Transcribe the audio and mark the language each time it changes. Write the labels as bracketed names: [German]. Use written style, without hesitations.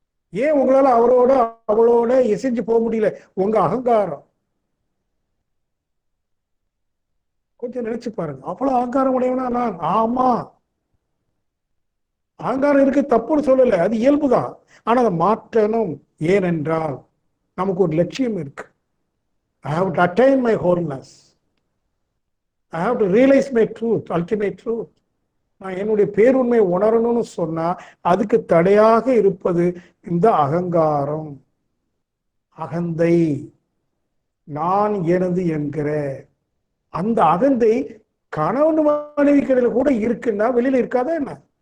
[Tamil] ஏன் உங்களால அவரோட அவளோட எசைஞ்சு போக முடியல? உங்க அகங்காரம். கொஞ்சம் நினைச்சு பாருங்க, அவ்வளவு அகங்காரம் உடையவனா நான்? ஆமா, அகங்காரம் இருக்கு, தப்புன்னு சொல்லல, அது இயல்புதான். ஆனா அதை மாற்றணும். ஏனென்றால் நமக்கு ஒரு லட்சியம் இருக்கு. [English] I have to attain my wholeness. I have to realize my truth, ultimate truth. [Tamil] நான் என்னுடைய பேருண்மை உணரணும்னு சொன்னா அதுக்கு தடையாக இருப்பது இந்த அகங்காரம், அகந்தை, நான் எனது என்கிற அந்த அகந்தை. கணவன் மனைவி கடையில கூட இருக்குன்னா வெளியில இருக்காதா என்ன?